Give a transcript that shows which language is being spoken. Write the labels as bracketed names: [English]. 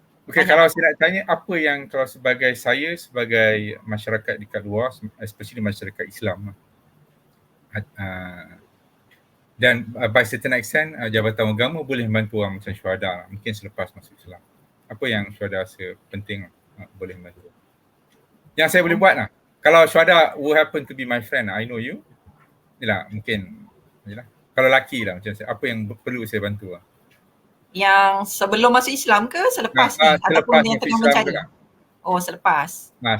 [Malay] Okay, kalau saya nak tanya apa yang kalau sebagai saya, sebagai masyarakat dekat luar, especially masyarakat Islam dan [English] by certain extent [Malay] Jabatan Agama boleh membantu orang macam syuhada mungkin selepas masuk Islam. Apa yang syuhada rasa penting boleh membantu. Yang saya boleh buat lah. Kalau syuhada [English] will happen to be my friend, I know you. [Malay] Yalah, mungkin. Yalah. Kalau lelaki lah macam saya, apa yang perlu saya bantu lah? Yang sebelum masuk Islam ke selepas ni? Ataupun yang tengah mencari? Selepas.